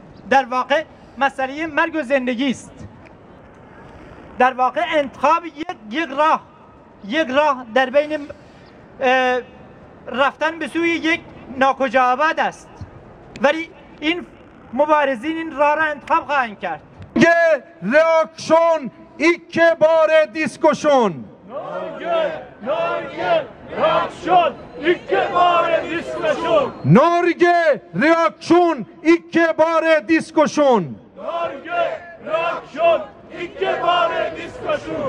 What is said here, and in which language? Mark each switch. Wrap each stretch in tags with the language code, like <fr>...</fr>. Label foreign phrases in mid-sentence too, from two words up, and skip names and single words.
<fa>در واقع مسئله مرگ و زندگی است. در واقع انتخاب یک راه در بین رفتن به سوی یک ناکجا آباد است، ولی این مبارزین این راه را انتخاب خواهند کرد.</fa> <no>reaksjon, ikke bare diskusjon. Norge, reaksjon, ikke bare diskusjon. Norge, reaksjon, ikke bare diskusjon. Norge, reaksjon, ikke bare diskusjon.</no>